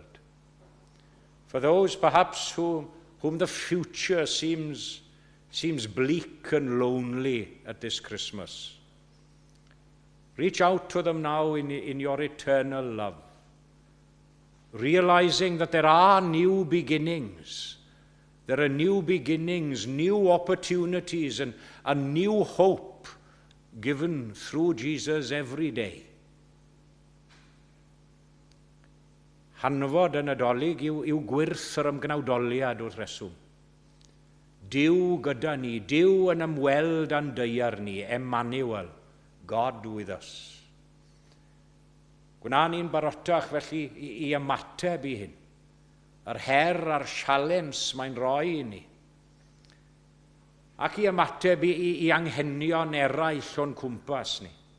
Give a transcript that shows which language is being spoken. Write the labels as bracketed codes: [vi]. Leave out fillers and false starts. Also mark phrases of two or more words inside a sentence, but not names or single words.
[en] For those perhaps whom the future seems bleak and lonely at this Christmas, reach out to them now in your eternal love, realizing that there are new beginnings. There are new beginnings, new opportunities, and a new hope given through Jesus every day. [cy] Hanfod y Nadolig yw gwirth yr ymgnawdoliad wrth reswm. Duw gyda ni, Duw yn ymweld a'n deiar ni, [en] Emmanuel, God with us. [cy] Gwna ni'n barotach felly i ymateb i hyn, yr her a'r sialens mae'n rhoi i ni, ac i ymateb i anghenion eraill o'n cwmpas ni.